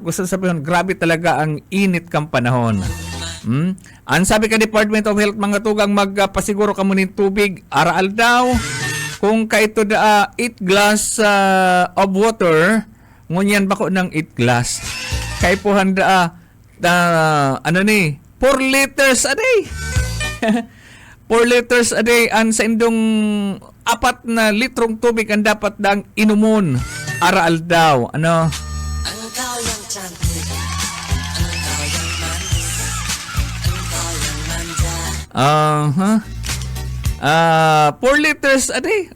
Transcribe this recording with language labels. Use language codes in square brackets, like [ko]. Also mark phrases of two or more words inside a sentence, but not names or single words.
[bik] Gusto sabihin, grabe talaga ang init kang panahon. Ang sabi ka Department of Health, mga tugang, magpasiguro ka muna ng tubig. Araal daw. Kung kaito [en] 8 glass of water, [bik] ngunyan bako ng 8 glass. Kay po handa [en] 4 liters a day. 4 liters a day [bik] ang sa indong 4 na litrong tubig ang dapat dang inumon. Araal daw. Ang [en] 4 liters a day.